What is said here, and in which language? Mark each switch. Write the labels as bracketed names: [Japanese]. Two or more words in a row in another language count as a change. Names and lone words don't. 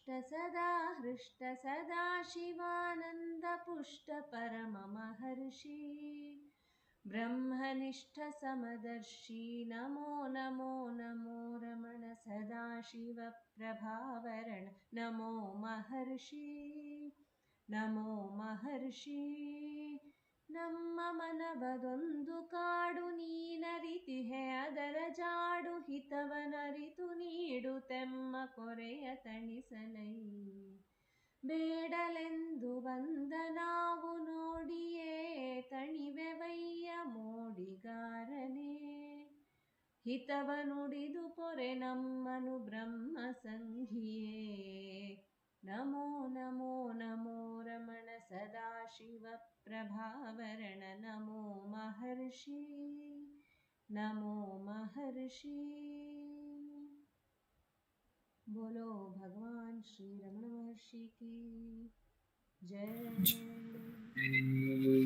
[Sanskrit] सदा हृष्ट सदा शिवानंद पुष्ट परम महर्षि ब्रह्मनिष्ठ समदर्शी नमो नमो नमो रमण सदाशिव प्रभावरण नमो महर्षि [Kannada] नमो महर्षि ನಮ್ಮ ಮನವದೊಂದು ಕಾಡು ನೀನರಿತಿಹೆ ಅದರ ಜಾಡು ಹಿತವನರಿತು ನೀಡು ತೆಮ್ಮ ಕೊರೆಯ ತಣಿಸಲೈ ಬೇಡಲೆಂದು ಬಂದ ನಾವು ನೋಡಿಯೇ ತಣಿವೆವಯ್ಯ ಮೋಡಿಗಾರನೇ ಹಿತವ ನುಡಿದು ಪೊರೆ ನಮ್ಮನು ಬ್ರಹ್ಮ ಸಂಘಿಯೇ [Sanskrit] ನಮೋ ನಮೋ ನಮೋ ರಮಣ ಸದಾಶಿವ ಪ್ರಭಾವರಣ ನಮೋ महर्षि नमो महर्षि [Hindi] बोलो भगवान श्री रमण महर्षि की जय।